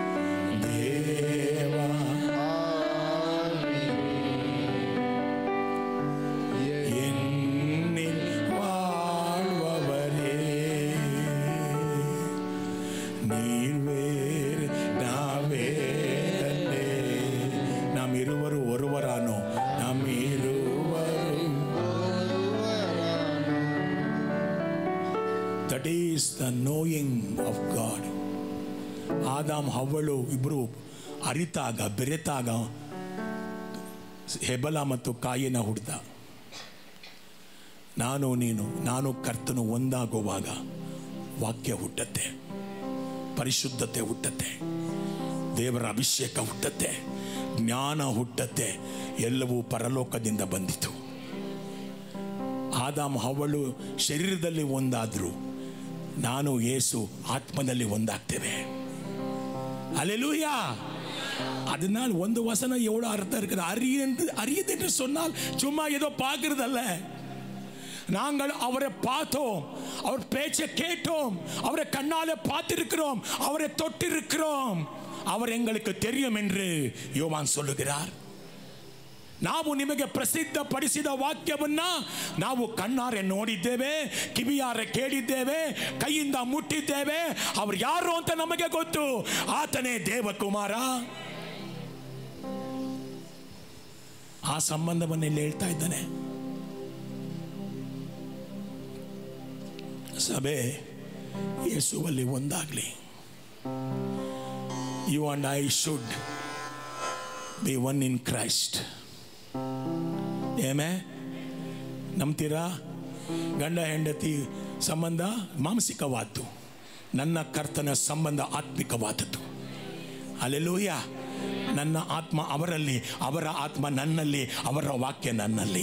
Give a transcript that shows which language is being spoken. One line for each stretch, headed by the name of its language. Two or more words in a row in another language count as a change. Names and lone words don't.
Tamil: தேவா என்னில் வாழ்பவரே, நீர் வேறு நான் வேறல்லே. நாம் இருவரும் ஒருவரானோ. நாம் இருவரும்.
English: That is the knowing of God.
Kannada: ಆದಾಮ್ ಹವ್ವಳು ಇಬ್ಬರು ಅರಿತಾಗ, ಬೆರೆತಾಗ ಹೆಬಲ ಮತ್ತು ಕಾಯಿನ ಹುಡ್ದ. ನಾನು ನೀನು, ನಾನು ಕರ್ತನು ಒಂದಾಗುವಾಗ ವಾಕ್ಯ ಹುಟ್ಟತ್ತೆ, ಪರಿಶುದ್ಧತೆ ಹುಟ್ಟತ್ತೆ, ದೇವರ ಅಭಿಷೇಕ ಹುಟ್ಟತ್ತೆ, ಜ್ಞಾನ ಹುಟ್ಟತ್ತೆ. ಎಲ್ಲವೂ ಪರಲೋಕದಿಂದ ಬಂದಿತು. ಆದಾಮ್ ಹವ್ವಳು ಶರೀರದಲ್ಲಿ ಒಂದಾದ್ರು, ನಾನು ಯೇಸು ಆತ್ಮದಲ್ಲಿ ಒಂದಾಗ್ತೇವೆ.
Tamil: அல்லேலூயா. அதனால் ಒಂದು வசனம் எவ்வளோ அர்த்தம் இருக்குது. அறியது என்று சொன்னால் சும்மா ஏதோ பார்க்கறதல்ல. நாங்கள் அவரை பார்த்தோம், அவர் பேச்சை கேட்டோம், அவரை கண்ணாலே பார்த்திருக்கிறோம், அவரை தொட்டிருக்கிறோம், அவர் எங்களுக்கு தெரியும் என்று யோவான் சொல்லுகிறார்.
Kannada: ನಾವು ನಿಮಗೆ ಪ್ರಸಿದ್ಧಪಡಿಸಿದ ವಾಕ್ಯವನ್ನ ನಾವು ಕಣ್ಣಾರೆ ನೋಡಿದ್ದೇವೆ, ಕಿವಿಯಾರೆ ಕೇಳಿದ್ದೇವೆ, ಕೈಯಿಂದ ಮುಟ್ಟಿದ್ದೇವೆ. ಅವರು ಯಾರು ಅಂತ ನಮಗೆ ಗೊತ್ತು. ಆತನೇ ದೇವಕುಮಾರ. ಆ ಸಂಬಂಧವನ್ನು ಇಲ್ಲಿ ಹೇಳ್ತಾ ಇದ್ದಾನೆ. ಸಭೆ ಯೇಸುವಲ್ಲಿ ಒಂದಾಗಲಿ.
English: you and I should be one in Christ.
Kannada: ಏಮೇ ನಂಬ್ತೀರಾ? ಗಂಡ ಹೆಂಡತಿ ಸಂಬಂಧ ಮಾನಸಿಕವಾದ್ದು, ನನ್ನ ಕರ್ತನ ಸಂಬಂಧ ಆತ್ಮಿಕವಾದದ್ದು. ಹಲ್ಲೆಲೂಯ. ನನ್ನ ಆತ್ಮ ಅವರಲ್ಲಿ, ಅವರ ಆತ್ಮ ನನ್ನಲ್ಲಿ, ಅವರ ವಾಕ್ಯ ನನ್ನಲ್ಲಿ.